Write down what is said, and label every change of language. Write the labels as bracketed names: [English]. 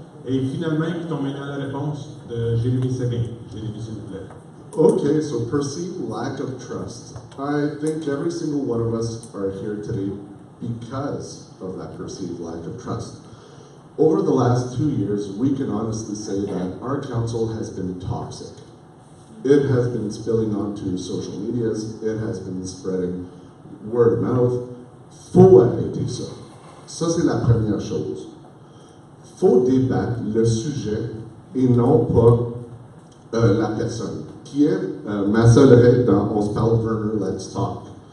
[French] Et finalement, écoutons maintenant la réponse de Jérémy Séguin. Jérémy, s'il vous plaît. [English] Okay, so perceived lack of trust. I think every single one of us are here today because of that perceived lack of trust. Over the last 2 years, we can honestly say that our council has been toxic. It has been spilling onto social medias, it has been spreading word of mouth. [French] Faut arrêter ça. Ça, c'est la première chose. Faut débattre le sujet et non pas la personne, qui est ma seule règle dans On se parle Verner, [English] let's talk.